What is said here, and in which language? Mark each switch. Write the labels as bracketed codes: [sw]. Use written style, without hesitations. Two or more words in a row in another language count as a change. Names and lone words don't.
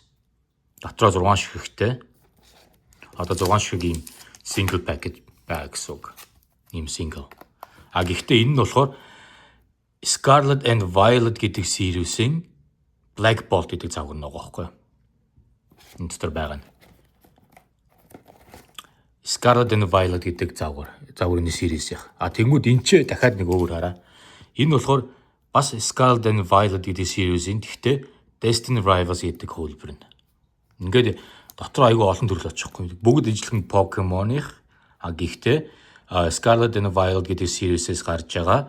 [mn] Дотроо 6 ширхэгтэй. Одоо 6 ширхэг ийм [en] single package [mn] байгаа гэсэн үг. Ийм single. Гэхдээ энэ нь болохоор Scarlet and Violet гэдэг series-ийн Black Bolt гэдэг загвар нэг байгаа байхгүй. Энэ дотор байгаа нь. Scarlet and Violet гэдэг загварын series их. Тэнгүүд энэ ч дахиад нэг өөр хараа. Энэ болохоор бас Scarlet and Violet гэдэг series-ийн гэхдээ Destiny Rivals гэдэг хөлбөр нь. Ингээд дотор айгүй олон төрөл очихгүй. Бүгд ижилхэн Pokemon-их гэхдээ Scarlet and Violet гэдэг series-ээс гарч байгаа.